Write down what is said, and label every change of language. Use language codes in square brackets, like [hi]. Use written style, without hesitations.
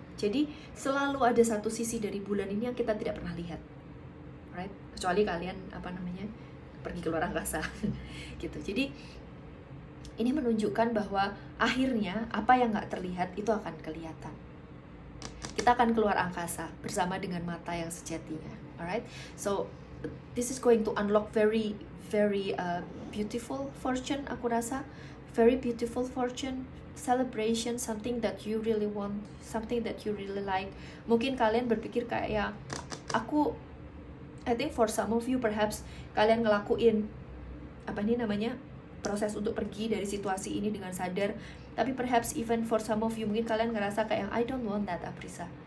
[id] Jadi selalu ada satu sisi dari bulan ini yang kita tidak pernah lihat, right? Kecuali kalian pergi ke luar angkasa gitu. Jadi ini menunjukkan bahwa akhirnya apa yang nggak terlihat itu akan kelihatan. Kita akan keluar angkasa bersama dengan mata yang sejatinya, alright? [en] So this is going to unlock very beautiful fortune, [id] aku rasa. [en] Very beautiful fortune, celebration, something that you really want, something that you really like. [id] Mungkin kalian berpikir kayak [en] I think for some of you perhaps [id] kalian ngelakuin proses untuk pergi dari situasi ini dengan sadar. Tapi perhaps even for some of you mungkin kalian ngerasa kayak [en] I don't want that, [id] Aprisa.